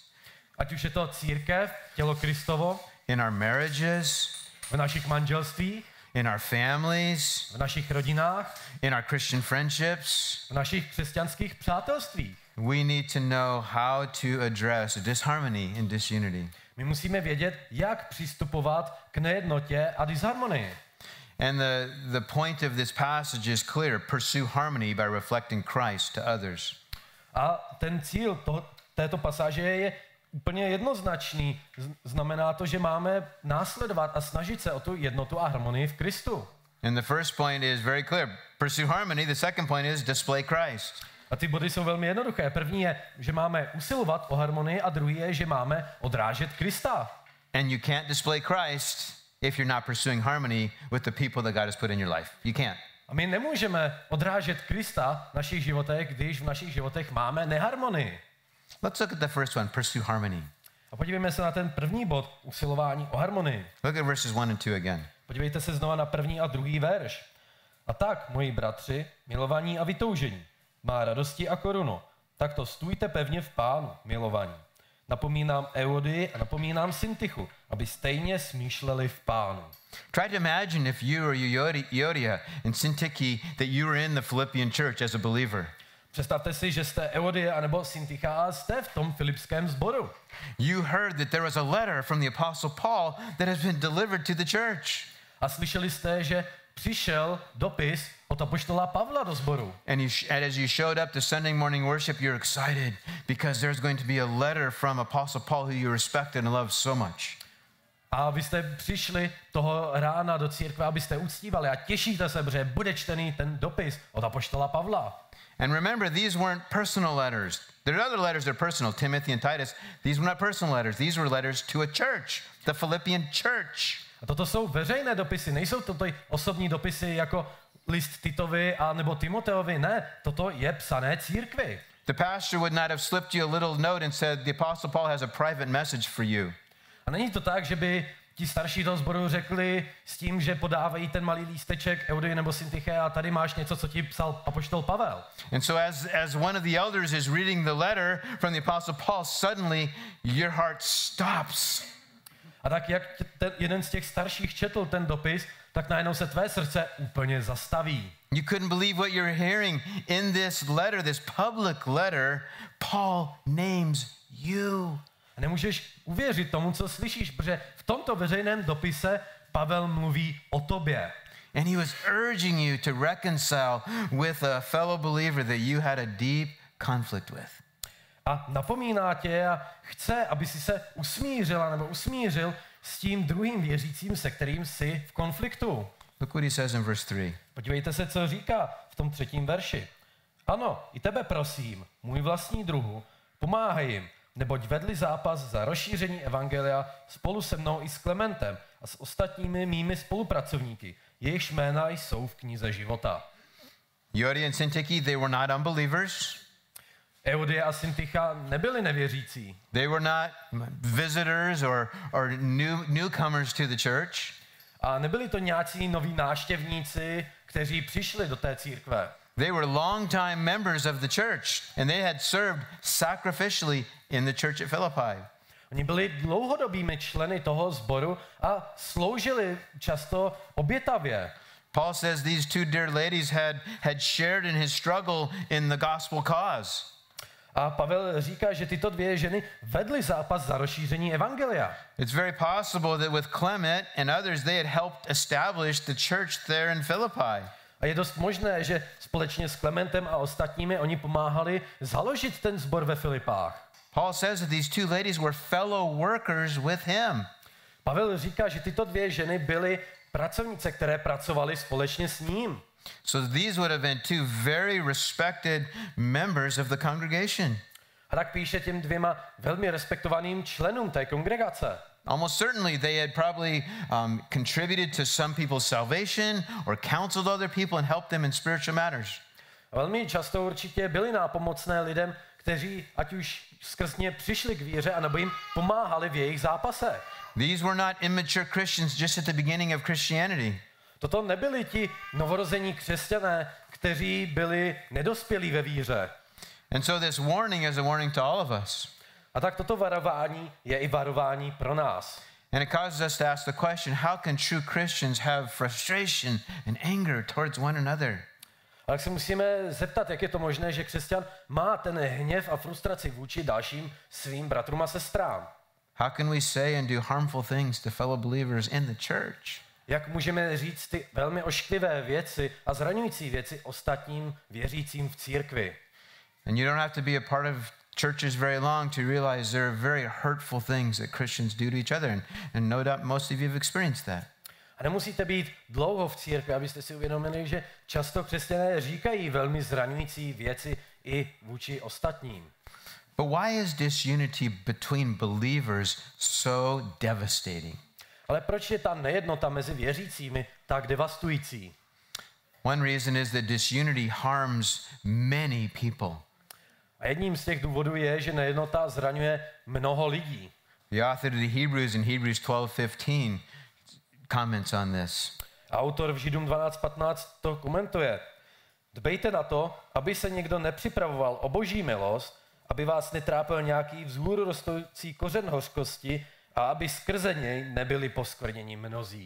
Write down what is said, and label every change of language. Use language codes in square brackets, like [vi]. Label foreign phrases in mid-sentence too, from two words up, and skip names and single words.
[cs] Ať už je to církev, tělo Kristovo, [en] in our marriages, [cs] v našich manželstvích, [en] in our families, [cs] v našich rodinách, [en] in our Christian friendships, [cs] v našich křesťanských přátelstvích. [en] we need to know how to address disharmony and disunity. [cs] My musíme vědět, jak přistupovat k nejednotě a disharmonii. [en] And the point of this passage is clear. Pursue harmony by reflecting Christ to others. [cs] A ten cíl této pasáže je úplně jednoznačný. Znamená to, že máme následovat a snažit se o tu jednotu a harmonii v Kristu. [en] And the first point is very clear. Pursue harmony. The second point is display Christ. [cs] A ty body jsou velmi jednoduché. První je, že máme usilovat o harmonii a druhý je, že máme odrážet Krista. [en] And you can't display Christ if you're not pursuing harmony with the people that God has put in your life. You can't. [cs] A my nemůžeme odrážet Krista v našich životech, když v našich životech máme neharmonii. [en] Let's look at the first one, pursue harmony. [cs] A podívejme se na ten první bod, usilování o harmonii. [en] Look at verses 1 and 2 again. [cs] Podívejte se znova na první a druhý verš. A tak, moji bratři, milovaní a vytoužení, má radosti a korunu, tak to stůjte pevně v Pánu, milovaní. Napomínám Eudii a napomínám Syntychu, aby stejně smýšleli v Pánu. [en] Try to imagine if you or Euodia and Syntyche, that you were in the Philippian church as a believer. [cs] Představte si, že jste Euodia anebo Syntycha a jste v tom filipském sboru. [en] You heard that there was a letter from the Apostle Paul that has been delivered to the church. [cs] A slyšeli jste, že přišel dopis od apoštola Pavla do sboru. [en] And as you showed up to Sunday morning worship, you're excited because there's going to be a letter from Apostle Paul, who you respected and loved so much. [cs] A vy jste přišli toho rána do církve, abyste uctívali a těšíte se, protože bude čtený ten dopis od apoštola Pavla. [en] And remember, these weren't personal letters. There are other letters that are personal, Timothy and Titus. These were not personal letters. These were letters to a church, the Philippian church. [cs] A toto jsou veřejné dopisy, nejsou to osobní dopisy jako list Titovi a nebo Timoteovi, ne, toto je psané církvi. [en] The pastor would not have slipped you a little note and said, the Apostle Paul has a private message for you. [cs] A není to tak, že by ti starší toho sboru řekli s tím, že podávají ten malý lísteček Eudy nebo Syntyche a tady máš něco, co ti psal apoštol Pavel. [en] And so as one of the elders is reading the letter from the Apostle Paul, suddenly your heart stops. [cs] A tak jak jeden z těch starších četl ten dopis, tak najednou se tvé srdce úplně zastaví. [en] You couldn't believe what you're hearing in this letter, this public letter. Paul names you. [cs] A nemůžeš uvěřit tomu, co slyšíš, protože v tomto veřejném dopise Pavel mluví o tobě. [en] And he was urging you to reconcile with a fellow believer that you had a deep conflict with. [cs] A napomíná tě a chce, aby si se usmířila nebo usmířil s tím druhým věřícím, se kterým jsi v konfliktu. [en] Look what he says in verse 3. [cs] Podívejte se, co říká v tom 3. verši. Ano, i tebe prosím, můj vlastní druhu, pomáhej jim, neboť vedli zápas za rozšíření evangelia spolu se mnou i s Klementem a s ostatními mými spolupracovníky. Jejichž jména jsou v knize života. [en] Euodia and Syntyche, they were not unbelievers. [cs] Euodia a Syntycha nebyli nevěřící. [en] They were not visitors or newcomers to the church. [cs] A nebyli to nějací noví návštěvníci, kteří přišli do té církve. [en] They were longtime members of the church, and they had served sacrificially in the church at Philippi. [cs] Oni byli dlouhodobými členy toho sboru a sloužili často obětavě. [en] Paul says these two dear ladies had shared in his struggle in the gospel cause. [cs] A Pavel říká, že tyto dvě ženy vedly zápas za rozšíření evangelia. [en] It's very possible that with Clement and others they had helped establish the church there in Philippi. [cs] A je dost možné, že společně s Klementem a ostatními oni pomáhali založit ten sbor ve Filipách. [en] Paul says that these two ladies were fellow workers with him. [cs] Pavel říká, že tyto dvě ženy byly pracovnice, které pracovaly společně s ním. [en] So these would have been two very respected members of the congregation. [cs] A tak píše těm dvěma velmi respektovaným členům té kongregace. [en] Almost certainly they had probably contributed to some people's salvation or counseled other people and helped them in spiritual matters. [cs] Velmi často určitě byli nápomocné lidem, kteří ať už skrz ně přišli k víře, anebo jim pomáhali v jejich zápasech. [en] These were not immature Christians just at the beginning of Christianity. [cs] Toto nebyli ti novorození křesťané, kteří byli nedospělí ve víře. [en] And so this warning is a warning to all of us. [cs] A tak toto varování je i varování pro nás. [en] And it causes us to ask the question, how can true Christians have frustration and anger towards one another? [cs] A tak se musíme zeptat, jak je to možné, že křesťan má ten hněv a frustraci vůči dalším svým bratrům a sestrám. [en] How can we say and do harmful things to fellow believers in the church? [cs] Jak můžeme říct ty velmi ošklivé věci a zraňující věci ostatním věřícím v církvi? [en] And you don't have to be a part of churches very long to realize there are very hurtful things that Christians do to each other. And no doubt most of you have experienced that. [cs] A nemusíte být dlouho v církvi, abyste si uvědomili, že často křesťané říkají velmi zraňující věci i vůči ostatním. [en] But why is disunity between believers so devastating? [cs] Ale proč je ta nejednota mezi věřícími tak devastující? [en] One reason is that disunity harms many people. [cs] A jedním z těch důvodů je, že nejednota zraňuje mnoho lidí. [en] The author of the Hebrews in Hebrews 12:15 comments on this. [cs] Autor v Židům 12:15 to komentuje. Dbejte na to, aby se někdo nepřipravoval o boží milost, aby vás netrápil nějaký vzhůru rostoucí kořen hořkosti a aby skrze něj nebyli poskvrněni mnozí.